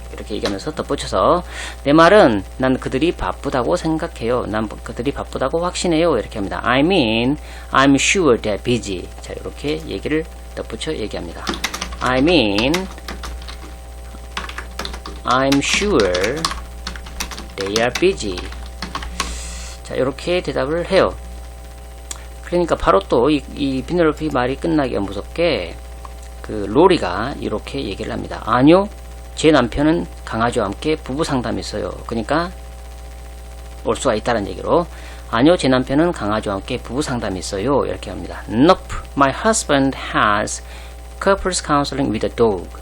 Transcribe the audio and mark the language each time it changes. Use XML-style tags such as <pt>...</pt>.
<ko>이렇게 얘기하면서 덧붙여서 내 말은 난 그들이 바쁘다고 생각해요. 난 그들이 바쁘다고 확신해요. 이렇게 합니다.</ko> <en>I mean, I'm sure they're busy.</en> <ko>자, 이렇게 얘기를 덧붙여 얘기합니다.</ko> <en>I mean, I'm sure they are busy.</en> <ko>자, 이렇게 대답을 해요. 그러니까 바로 또 이 피넬로페 말이 끝나기가 무섭게 그 로리가 이렇게 얘기를 합니다. 아니요, 제 남편은 강아지와 함께 부부 상담이 있어요. 그러니까 올 수가 있다는 얘기로 아니요, 제 남편은 강아지와 함께 부부 상담이 있어요. 이렇게 합니다.</ko> <en>Nope, my husband has couples counseling with a dog.</en>